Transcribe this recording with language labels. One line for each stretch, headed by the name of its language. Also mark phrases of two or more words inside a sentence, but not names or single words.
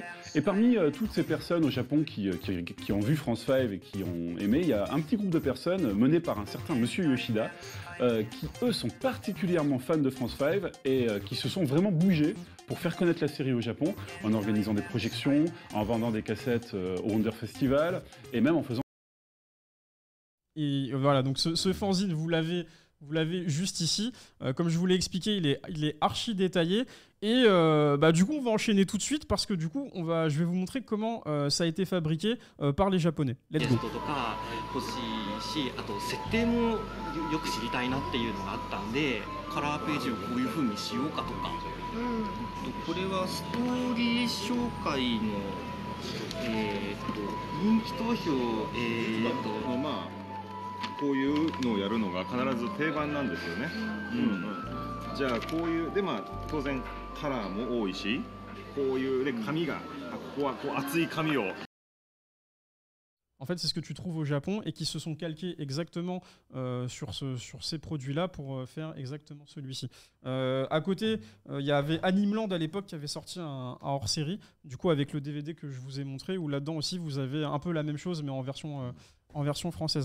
French: Et parmi toutes ces personnes au Japon qui ont vu France 5 et qui ont aimé, il y a un petit groupe de personnes mené par un certain Monsieur Yoshida, qui eux sont particulièrement fans de France 5 et qui se sont vraiment bougés pour faire connaître la série au Japon, en organisant des projections, en vendant des cassettes au Wonder Festival, et même en faisant... Et voilà, donc ce fanzine, vous l'avez juste ici. Comme je vous l'ai expliqué, il est archi détaillé. Et du coup, on va enchaîner tout de suite parce que du coup, je vais vous montrer comment ça a été fabriqué par les Japonais.
English: Let's go.
Japanese: よく知りたいなっていうのがあったんで、カラーページをこういう風にしようかとか、これはストーリー紹介の人気投票まあこういうのをやるのが必ず定番なんですよね。じゃあこういうで当然カラーも多いし、こういうで紙がここはこう厚い紙を。
French: En fait, c'est ce que tu trouves au Japon et qui se sont calqués exactement sur ces produits-là pour faire exactement celui-ci. À côté, il y avait Animeland à l'époque qui avait sorti un hors-série, du coup avec le DVD que je vous ai montré, où là-dedans aussi vous avez un peu la même chose mais en version française.